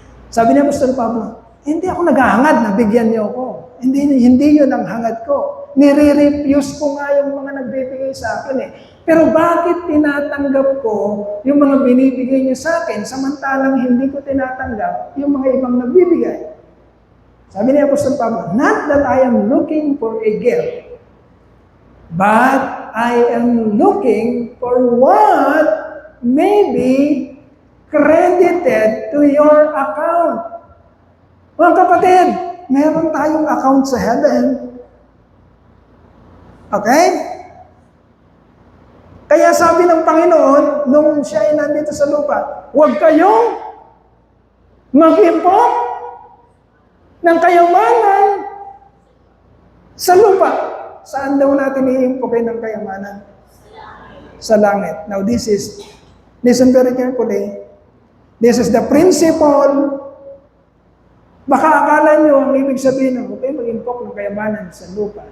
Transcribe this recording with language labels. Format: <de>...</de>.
<tl>Sabi ni Apostol Pablo, hindi ako naghahangad na bigyan niyo ako. Hindi yun ang hangad ko. Nire-refuse ko nga yung mga nagbibigay sa akin eh. Pero bakit tinatanggap ko yung mga binibigay niyo sa akin samantalang hindi ko tinatanggap yung mga ibang nagbibigay? Sabi ni Apostol Pablo,</tl> <en>not that I am looking for a gift, but I am looking for what may be credited to your account.</en> <tl>Mga kapatid, meron tayong account sa heaven. Okay? Kaya sabi ng Panginoon, nung siya ay nandito sa lupa, huwag kayong mag-impok ng kayamanan sa lupa. Saan daw natin i-impokin ng kayamanan? Sa langit.</tl> <en>Now listen very carefully. This is the principle.</en> <tl>Baka akala nyo, ang ibig sabihin ng okay, mag-impok ng kayamanan sa lupa.</tl>